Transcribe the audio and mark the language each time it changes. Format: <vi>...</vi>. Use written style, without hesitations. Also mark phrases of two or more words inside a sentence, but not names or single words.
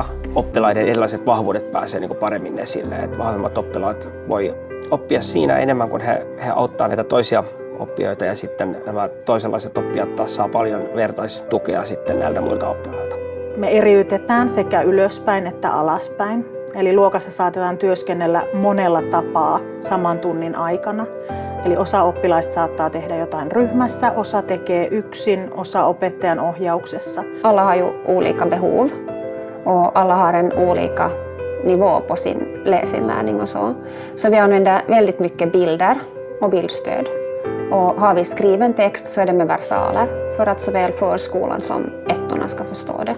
<fi>Oppilaiden erilaiset vahvuudet pääsee niin kuin paremmin esille. Et vahvemmat oppilaat voi oppia siinä enemmän, kun he auttaa näitä toisia oppijoita ja sitten nämä toisenlaiset oppijat taas saa paljon vertaistukea sitten näiltä muilta oppilailta. Me eriytetään sekä ylöspäin että alaspäin. Eli luokassa saatetaan työskennellä monella tapaa saman tunnin aikana. Eli osa oppilaista saattaa tehdä jotain ryhmässä, osa tekee yksin, osa opettajan ohjauksessa.</fi> <sv>Alla har ju olika behov och alla har en olika nivå på sin läsinlärning och så. Så vi använder väldigt mycket bilder och bildstöd. Och har vi skriven text så är det med versaler för att såväl förskolan som ettorna ska förstå det.</sv>